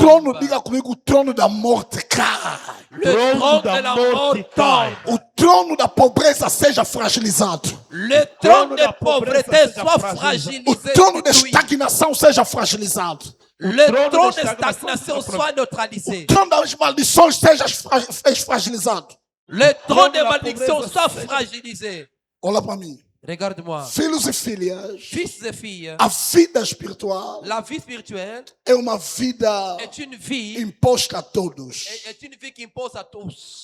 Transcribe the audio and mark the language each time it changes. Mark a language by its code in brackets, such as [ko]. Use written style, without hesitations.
[pt] trono, diga comigo, o trono da morte cai. [fr] Le trône de la mort tombe. [pt] O trono da pobreza seja fragilizado. [fr] Le trône de pauvreté soit fragilisé. [pt] O trono da [fr] détruit. [pt] estagnação seja fragilizado. [fr] Le trône de stagnation soit neutralisé. [pt] O trono das maldições seja fragilizado. [fr] Le trône de malédiction soit fragilisé. [pt] Olha para mim. [fr] Regarde-moi. [pt] Filhos e filhas, [fr] Fils et filles, [pt] a vida espiritual [fr] la vie spirituelle [pt] é uma vida [fr] est une vie, [pt] imposta a todos. [fr] est une vie qui impose à tous.